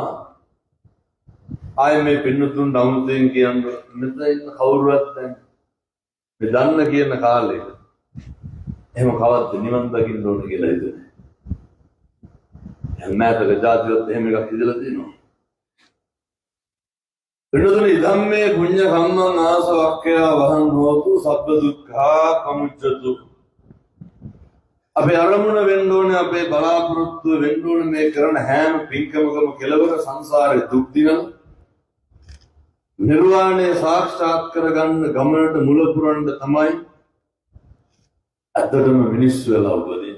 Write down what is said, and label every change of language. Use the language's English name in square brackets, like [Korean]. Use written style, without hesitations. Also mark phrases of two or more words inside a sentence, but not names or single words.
[Sinhala] ආයේ මේ පින්නතුන් අමුතෙන් කියන්නේ මෙතන ඉන්න කවුරුවත් නැහැ. මේ දන්න කියන කාලෙක එහෙම කවද්ද නිවන් දකින්න ඕන කියලා හිතුනේ. හැමතැනක ජාතිවත් එහෙම එකක් ඉඳලා තියෙනවා. [Pali] පින්නතුනි ධම්මේ පුඤ්ඤ කම්මං ආසවක්ඛය වහං හෝතු සබ්බ දුක්ඛා කමුච්ඡතු. [Sinhala] අපේ අරමුණ වෙන්න ඕනේ අපේ බලාපොරොත්තු වෙන්න ඕනේ මේ කරන හැම පින්කමකම කෙලවර සංසාරේ දුක් දිනන නිර්වාණය සාක්ෂාත් කරගන්න ගමනට මුල පුරන්න තමයි අදටම මිනිස්සු වෙලා උපදින්නේ.